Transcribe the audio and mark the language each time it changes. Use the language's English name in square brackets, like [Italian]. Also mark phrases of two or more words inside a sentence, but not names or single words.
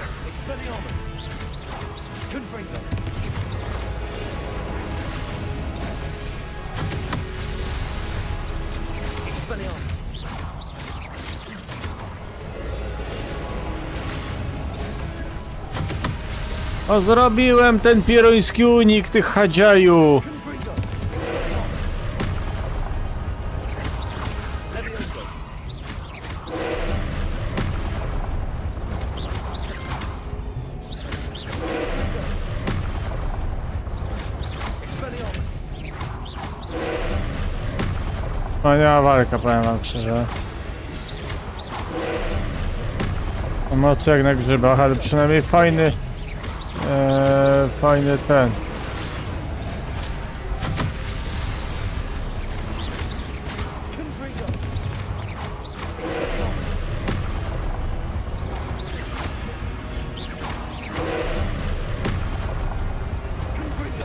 [Polish] Expelliarmus! Confringo! Expelliarmus! O, zrobiłem ten pieroński unik, tych hadziaju. Confringo! Expelliarmus! Leviosa! Expelliarmus! Wspaniała walka, powiem wam szczerze. Emocje jak na grzybach, ale przynajmniej fajny... fajny ten. Confringo! Expelliarmus! Confringo!